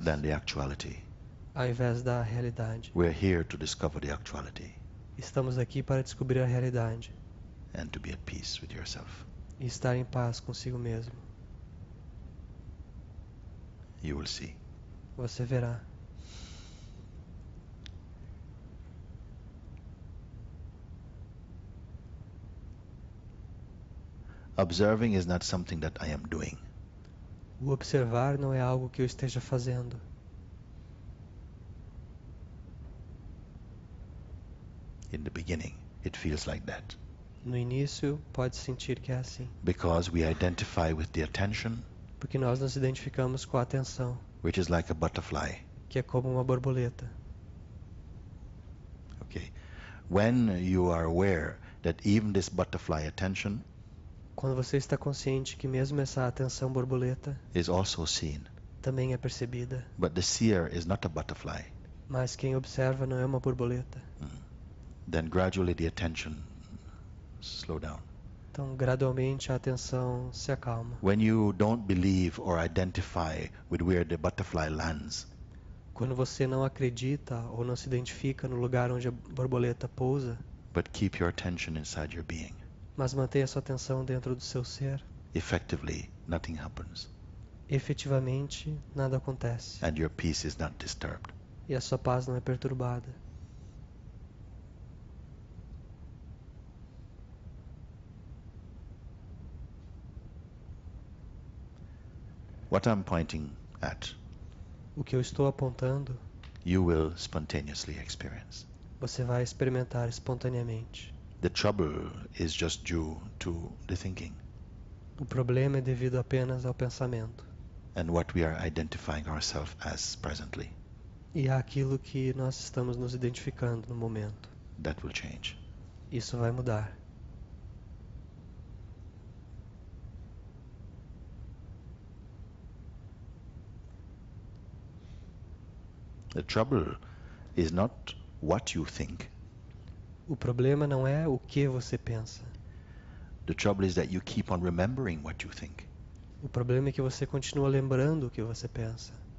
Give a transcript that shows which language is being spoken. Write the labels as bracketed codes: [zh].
[en] than the actuality. [pt] ao invés da realidade. [en] We're here to discover the actuality [pt] Estamos aqui para descobrir a realidade [en] and to be at peace with yourself. [pt] e estar em paz consigo mesmo. [en] You will see. [pt] Você verá. [en] Observing is not something that I am doing. [pt] O observar não é algo que eu esteja fazendo. [en] In the beginning, it feels like that [pt] No início, pode sentir que é assim, [en] because we identify with the attention, [pt] porque nós nos identificamos com a atenção, [en] which is like a butterfly. [pt] que é como uma borboleta. [en] Okay. When you are aware that even this butterfly attention [pt] Quando você está consciente que mesmo essa atenção borboleta [en] is also seen, [pt] também é percebida, [en] but the seer is not a butterfly, [pt] mas quem observa não é uma borboleta. [en] then gradually the attention slow down. [pt] Então, gradualmente a atenção se acalma. [en] When you don't believe or identify with where the butterfly lands, [pt] Quando você não acredita ou não se identifica no lugar onde a borboleta pousa, [en] but keep your attention inside your being, [pt] mas mantém a sua atenção dentro do seu ser, [en] effectively nothing happens [pt] efetivamente nada acontece [en] and your peace is not disturbed. [pt] e a sua paz não é perturbada. [en] What I'm pointing at, [pt] O que eu estou apontando, [en] you will spontaneously experience. [pt] você vai experimentar espontaneamente. [en] The trouble is just due to the thinking [pt] O problema é devido apenas ao pensamento [en] and what we are identifying ourselves as presently. [pt] e àquilo que nós estamos nos identificando no momento. [en] That will change. [pt] Isso vai mudar. [en] The trouble is not what you think. [pt] O problema não é o que você pensa. [en] The trouble is that you keep on remembering what you think. [pt] O problema é que você continua lembrando o que você pensa.